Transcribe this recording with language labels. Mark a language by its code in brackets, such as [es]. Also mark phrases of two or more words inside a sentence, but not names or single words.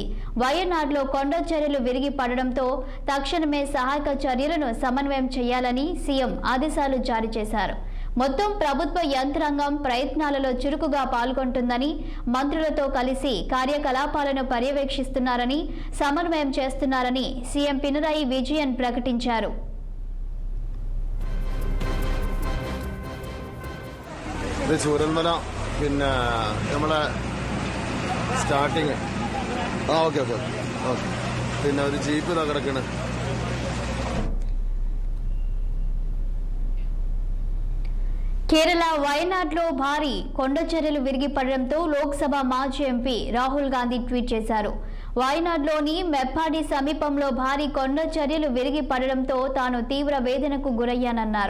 [te] వయనాడ్లో కొండ చర్యలు విరిగి పడడంతో తక్షణమే సహాయక చర్యలను సమన్వయం చేయాలని సీఎం ఆదేశాలు జారీ చేశారు. మొత్తం ప్రభుత్వ యంత్రాంగం ప్రయత్నాలలో చురుకుగా పాల్గొంటుందని, మంత్రులతో కలిసి కార్యకలాపాలను పర్యవేక్షిస్తున్నారని, సమన్వయం చేస్తున్నారని సీఎం పినరాయి విజయన్ ప్రకటించారు. [ml] ചൂരൽമല പിന്നെ നമ്മളെ [en] starting okay okay okay [ml] പിന്നെ ഒരു ജീപ്പ് ഇതാ കിടക്കണ്. [te] కేరళ వయనాడ్లో భారీ కొండ చర్యలు విరిగి పడడంతో లోక్సభ మాజీ ఎంపీ రాహుల్ గాంధీ ట్వీట్ చేశారు. వయనాడ్లోని మెప్పాడి సమీపంలో భారీ కొండ చర్యలు విరిగి పడడంతో తాను తీవ్ర వేదనకు గురయ్యానన్నారు.